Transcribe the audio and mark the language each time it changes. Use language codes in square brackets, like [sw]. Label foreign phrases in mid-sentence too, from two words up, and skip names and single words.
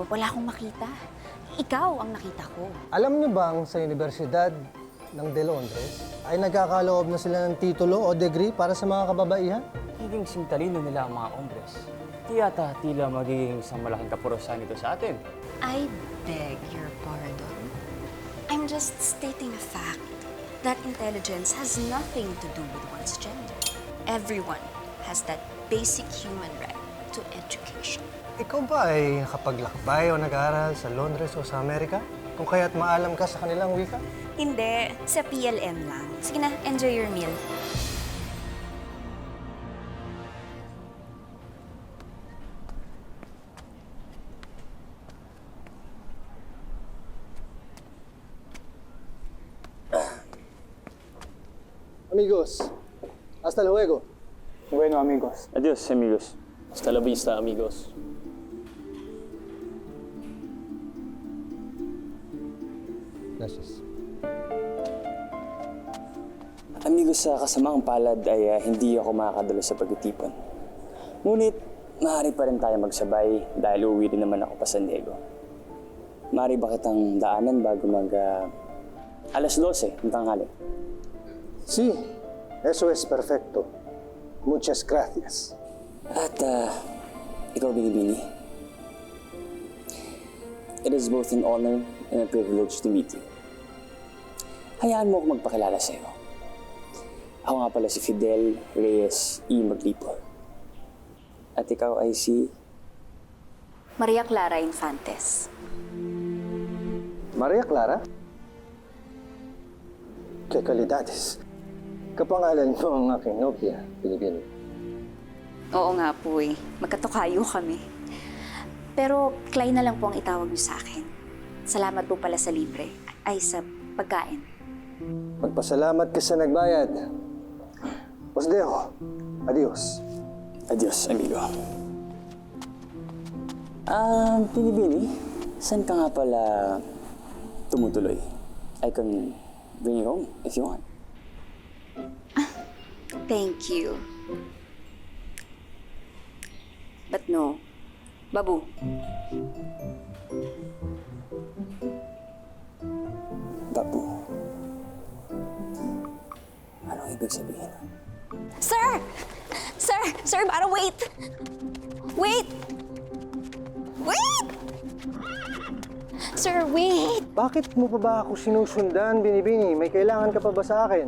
[tl] Wala akong makita. Ikaw ang nakita ko. Alam niyo bang sa Universidad ng De Londres ay nagkakaloob na sila ng titulo o degree para sa mga kababaihan? Higing sintalino nila ang mga hombres. Di yata tila magiging isang malaking kapurusan ito sa atin. [en] I beg your pardon. I'm just stating a fact that intelligence has nothing to do with one's gender. Everyone has that basic human right to education. [tl] Ikaw ba ay nakapaglakbay o nag-aaral sa Londres o sa Amerika? Kung kaya't maalam ka sa kanilang wika? Hindi, sa PLM lang. Sige na, [en] enjoy your meal. [es] Amigos, hasta luego. Bueno, amigos. Adios, amigos. Hasta la vista, amigos. Gracias. Amigos, [tl] sa kasamaang palad ay hindi ako makakadalo sa pagtitipon. Ngunit, maaari pa rin tayo magsabay dahil uuwi din naman ako pa San Diego. Maaari ba kitang daanan bago alas 12 ng tanghali? [es] Sí, eso es perfecto. Muchas gracias. [tl] At, ikaw, Binibini. [en] It is both an honor and a privilege to meet you. [tl] Hayaan mo ako magpakilala sa'yo. Ako nga pala si Fidel Reyes E. Maglipo. At ikaw ay si... Maria Clara Infantes. [es] Maria Clara? Que calidades. [tl] Kapangalan mo ang aking nobya, Binibini. Oo nga po eh. Magkatukayo kami. Pero Clay na lang po ang itawag niyo sa akin. Salamat po pala sa libre. Ay, sa pagkain. Magpasalamat ka sa nagbayad. [es] Os dejo. Adios. Adios, amigo. [tl] Binibini, saan ka nga pala tumutuloy? [en] I can bring you home if you want. Thank you. But no. [tl] Babu. Babu. Anong ibig sabihin? [en] Sir! Sir! Sir, parang wait! Wait! Wait! Sir, wait! [tl] Bakit mo pa ba ako sinusundan, Binibini? May kailangan ka pa ba sa akin?